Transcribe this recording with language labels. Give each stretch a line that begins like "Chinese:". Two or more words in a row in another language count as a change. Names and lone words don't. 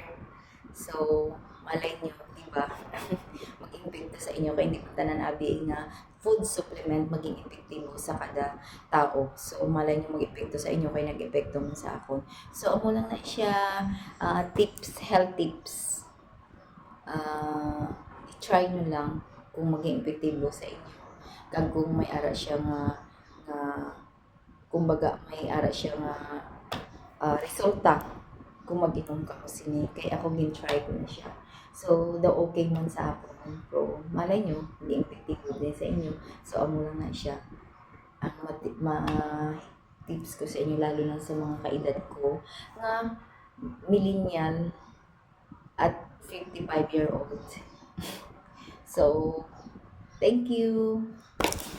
Hiligaynon: So malay nyo, di ba? Maging epekto sa inyo kaya hindi ko tanan abi nga
English: food supplement
Hiligaynon: maging epektibo sa kada tao. So malay nyo mag-epekto sa inyo kaya nag-epekto man sa akon. So amo lang na siya tips,
English: health tips.
Hiligaynon: I-try nyo lang kung maging epektibo sa inyo. Kag kung may ara siya nga kumbaga may ara siya nga resulta kung mag-inom ka ko sini. Kaya ako gin-try ko na siya. So, daw okay man sa ako. Pero, malay nyo, hindi epektibo din sa inyo. So, amo lang na siya. Ang tips ko sa inyo, lalo na sa mga kaedad ko, nga millennial at 55-year-old.
English: So, thank you.